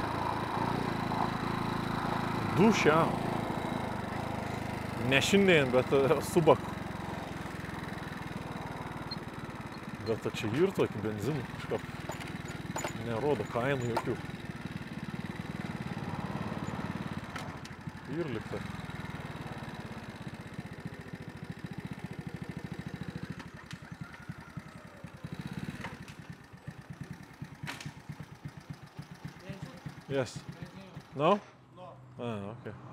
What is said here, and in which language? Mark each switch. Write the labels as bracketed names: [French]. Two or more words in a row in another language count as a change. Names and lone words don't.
[Lithuanian] 200. Ne šiandien, bet subak. Bet čia ir tokį benziną kažkaip nerodo kainų jokių. Ir liktai. [English] Yes. No? No. Ah, okay.